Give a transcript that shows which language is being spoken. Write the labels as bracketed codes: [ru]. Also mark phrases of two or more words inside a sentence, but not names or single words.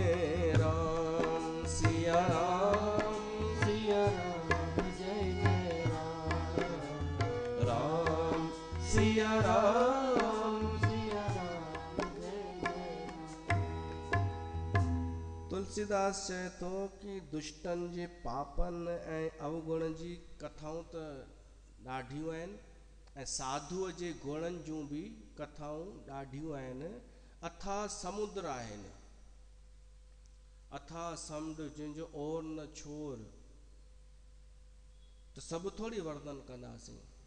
[sd] राम सिया राम जय जय राम। राम सिया राम। जय जय राम। तुलसीदास चए थो कि दुष्टन जे पापन ऐं अवगुण जी कथाऊं त ॾाढियूं आहिनि, ऐं साधुअ जे गुणनि जूं बि कथाऊं ॾाढियूं आहिनि। अथाह समुद्र आहिनि, अथाह समुंड जंहिंजो ओर न छोर, त सभु थोरी वर्णन कंदासीं।